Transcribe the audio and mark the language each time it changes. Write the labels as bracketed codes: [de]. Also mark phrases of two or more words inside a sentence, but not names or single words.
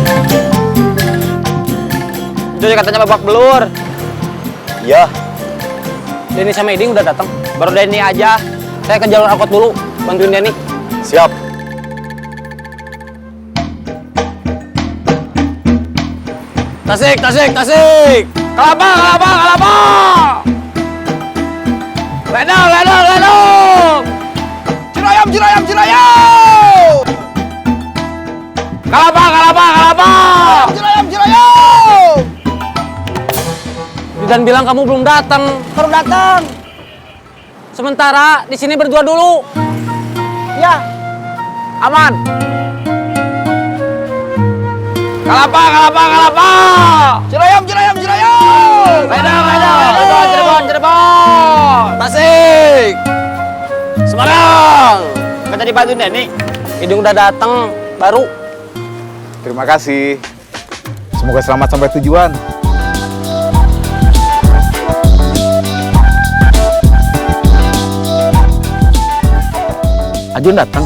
[id] Cuy katanya babak belur. Iya. Denny sama Iding udah datang. Baru Denny aja. Saya ke jalur angkot dulu, bantuin Denny. Siap. Tasik, tasik, tasik. Kelapa, kelapa, kelapa. Ledang, ledang, ledang. Cirayam, cirayam, cirayam. Kelapa, kelapa, kelapa. Cirayam, cirayam. Dan bilang kamu belum datang. Baru datang. Sementara di sini berdua dulu. Ya. Aman. Kalapa, kalapa, kalapa. Cirayam, cirayam, cirayam. Ledang, ledang, ledang. Cirebon, Cirebon. Tasik. Semarang. Kita dibantu Denny. Idung udah datang, baru. Terima kasih. Semoga selamat sampai tujuan. Ajun datang.